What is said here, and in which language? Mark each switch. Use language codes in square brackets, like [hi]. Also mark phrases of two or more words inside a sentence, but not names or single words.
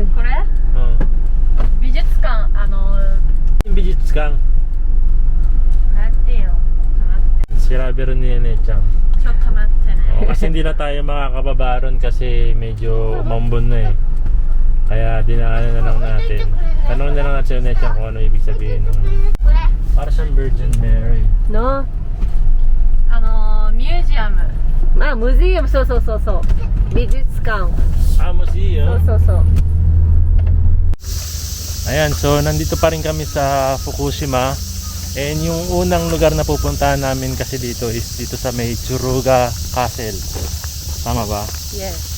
[ja] これ 美術館 Bijutsukan. 流行ってよ [tl] Sirabi rin ni Nechang. [ja] ちょっと待ってね [tl] Kasi hindi na tayo makakababa ron kasi medyo umambon na eh. Kaya dinaanan na lang natin. Tanong na lang natin si Nechang kung ano ibig sabihin ng para siyang Virgin Mary. No? [ja] ミュージアム [en] Ah, museum. So. [ja] 美術館. [en] Museum. So. [tl] Ayan, so nandito pa rin kami sa Fukushima. And yung unang lugar na pupuntahan namin kasi dito is dito sa may Churuga Castle. Tama ba? [en] Yes.